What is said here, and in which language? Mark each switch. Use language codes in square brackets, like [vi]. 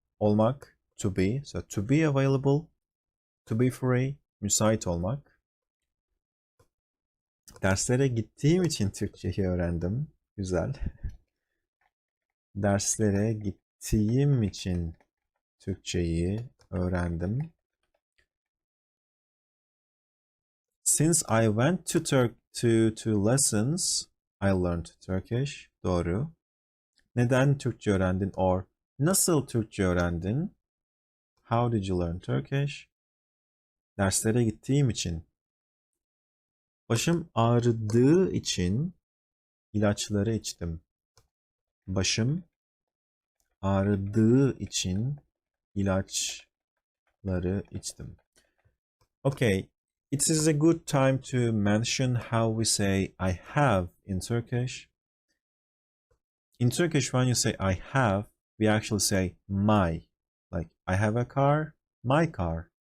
[en] Olmak, to be. So to be available, to be free, [tr] müsait olmak. Derslere gittiğim için Türkçeyi öğrendim. Güzel. Derslere gittiğim için Türkçeyi öğrendim. [en] Since I went to lessons, I learned Turkish. [tr] Doğru. Neden Türkçe öğrendin? Or nasıl Türkçe öğrendin? [en] How did you learn Turkish? [tr] Derslere gittiğim için. Başım ağrıdığı için ilaçları içtim. Başım ağrıdığı için ilaçları içtim. [en] Okay, it is a good time to mention how we say I have in Turkish. In Turkish, when you say I have, we actually say my. Like, I have a car, my car.